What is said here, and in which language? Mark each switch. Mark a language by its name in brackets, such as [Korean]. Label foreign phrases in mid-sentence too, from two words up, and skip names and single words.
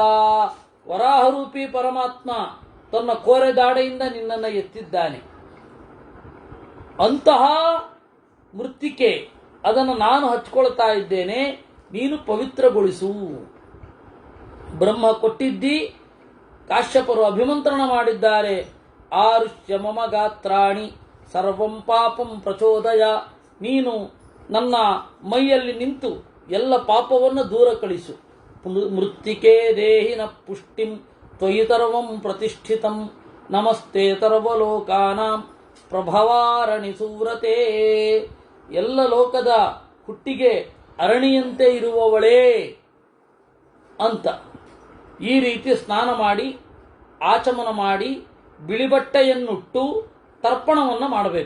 [Kannada] ವರಾಹರೂಪಿ ಪರಮಾತ್ಮ ತನ್ನ ಕೋರೆದಾಡೆಯಿಂದ ನಿನ್ನನ್ನು ಎತ್ತಿದ್ದಾನೆ. ಅಂತಹ ಮೃತ್ತಿಕೆ ಅದನ್ನು ನಾನು ಹಚ್ಕೊಳ್ತಾ ಇದ್ದೇನೆ, ನೀನು ಪವಿತ್ರಗೊಳಿಸು. ಬ್ರಹ್ಮ ಕೊಟ್ಟಿದ್ದಿ, ಕಾಶ್ಯಪರು ಅಭಿಮಂತ್ರಣ ಮಾಡಿದ್ದಾರೆ. [Sanskrit] ಆರುಷ್ಯ ಮಮ ಗಾತ್ರಾಣಿ ಸರ್ವಂ ಪಾಪಂ ಪ್ರಚೋದಯ. [Kannada] ನೀನು ನನ್ನ ಮೈಯಲ್ಲಿ ನಿಂತು ಎಲ್ಲ ಪಾಪವನ್ನು ದೂರ ಕಳಿಸು. [Sanskrit] ಮೃತ್ತಿಕೆ ದೇಹಿನ ಪುಷ್ಟಿಂ ತ್ವಯಿ ಸರ್ವಂ ಪ್ರತಿಷ್ಠಿತಂ. ನಮಸ್ತೆ ಸರ್ವಲೋಕಾನಾಂ ಪ್ರಭವಾರಣಿ ಸೂರತೆ. [Kannada] ಎಲ್ಲ ಲೋಕದ ಹುಟ್ಟಿಗೆ ಅರಣಿಯಂತೆ ಇರುವವಳೇ ಅಂತ. ಈ ರೀತಿ ಸ್ನಾನ ಮಾಡಿ, ಆಚಮನ ಮಾಡಿ, ಬಿಳಿ ಬಟ್ಟೆಯನ್ನುಟ್ಟು ತರ್ಪಣವನ್ನು ಮಾಡಬೇಕು.